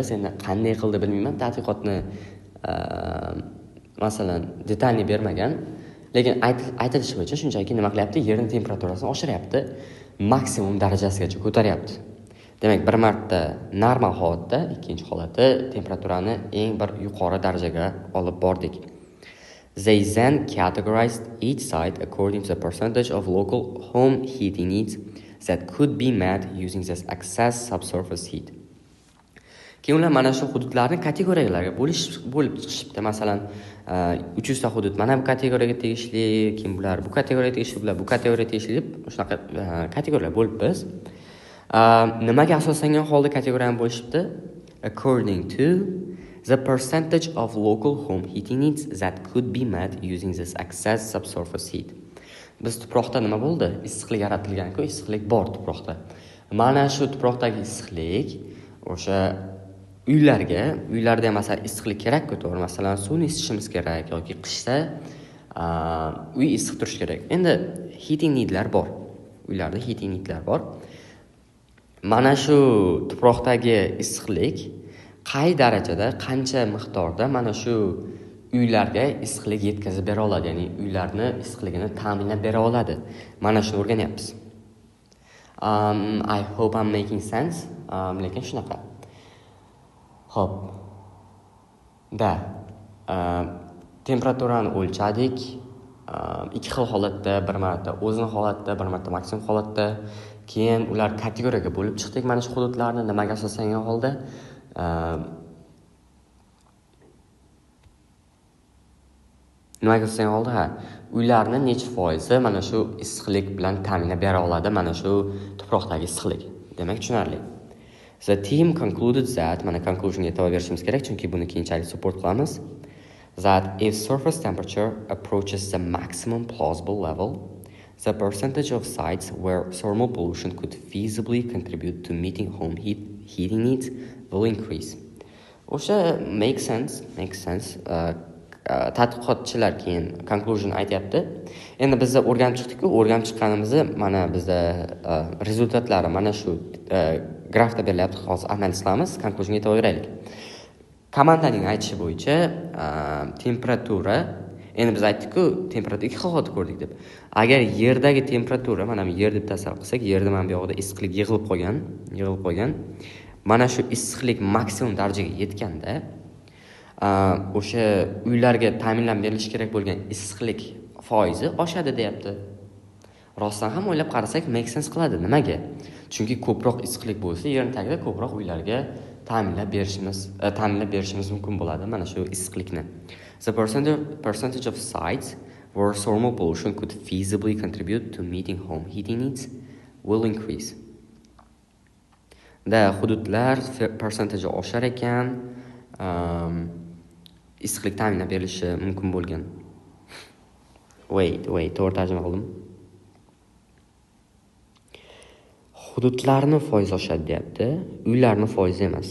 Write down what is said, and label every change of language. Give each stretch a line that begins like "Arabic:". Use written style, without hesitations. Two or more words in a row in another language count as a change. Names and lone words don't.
Uzbek: Endi qanday qildi bilmayman, tadqiqotni masalan detalni bermagan, lekin aytilishi bo'yicha shunchaki nima qilyapti? Yerning temperaturasini oshiryapti, maksimum darajasigacha ko'taryapti. Demak, bir marta normal holatda, ikkinchi holatda temperaturani eng bir yuqori darajaga olib bordik.
English: They then categorized each site according to the percentage of local home heating needs that could be met using this excess subsurface heat.
Uzbek: Keyin ular mana shu hududlarni kategoriyalarga bo'lib chiqishibdi. Masalan, 300 ta hudud mana bu kategoriyaga tegishli, keyin bular bu kategoriyaga tegishli, bular bu kategoriyaga tegishli deb shunaqa kategoriyalar bo'libmiz. Nimaga asoslangan holda kategoriyani bo'lishibdi?
English: According to The percentage of local home heating needs that could be met using this excess subsurface heat.
Uzbek: Biz tuproqda nima bo'ldi? Issiqlik yaratilgan-ku, issiqlik bor tuproqda. Mana shu tuproqdagi issiqlik o'sha uylarda masalan issiqlik kerak-ku, to'g'ri? Masalan, suvni isitishimiz kerak yoki qishda uy issiq turishi kerak. Endi
English: heating needlar
Uzbek: bor. Uylarda
English: heating needlar
Uzbek: bor. Mana shu tuproqdagi issiqlik qay darajada, qancha miqdorda mana shu uylarga issiqlik yetkazib bera oladi, ya'ni uylarni issiqligini ta'minlab bera oladi. Mana shuni o'rganyapmiz.
English: I hope I'm making sense.
Uzbek: Lekin shunaqa. Xo'p. Temperaturani o'lchadik. Ikki xil holatda, bir marta o'zini holatda, bir marta maksimum holatda, keyin ular kategoriyaga bo'lib chiqdik. Mana shu hududlarni nimaga asoslangan holda uylarni necha foizi mana shu issiqlik bilan ta'minlab bera oladi, mana shu tuproqdagi issiqlik. Demak, tushunarli.
English: The team concluded that,
Uzbek: mana conclusionga e'tibor berishimiz kerak, chunki buni keyinchalik support qilamiz.
English: That if surface temperature approaches the maximum plausible level, the percentage of sites where thermal pollution could feasibly contribute to meeting home heating needs will increase.
Uzbek: O'sha
English: makes sense.
Uzbek: Tadqiqotchilar keyin conclusion aytyapti. Endi biz o'rganib chiqqanimizni mana bizda rezultatlari mana shu grafda berilyapti. Hozir analiz qilamiz, conclusionga e'tibor beraylik. Komandaning aytishi bo'yicha temperatura, endi biz aytdik-ku, temperatura ikki xil holatda ko'rdik deb. Agar yerdagi temperatura, mana bu yer deb tasavvur qilsak, yerda mana bu yoqda issiqlik yig'ilib qolgan. Mana shu issiqlik maksimum darajaga yetganda, o'sha uylarga ta'minlab berilishi kerak bo'lgan issiqlik foizi oshadi deyapti. Rostdan ham o'ylab qarasak,
English: make sense
Uzbek: qiladi. Nimaga? Chunki ko'proq issiqlik bo'lsa, yerning tagida ko'proq uylarga ta'minlab berishimiz mumkin bo'ladi mana shu issiqlikni.
English: The percentage of sites where thermal pollution could feasibly contribute to meeting home heating needs will increase.
Uzbek: Hududlar percentage oshar ekan, issiqlik ta'minlab berilishi mumkin bo'lgan. To'g'ri tarjima qildim. Hududlarni foiz oshadi deyapti, uylarni foizi emas.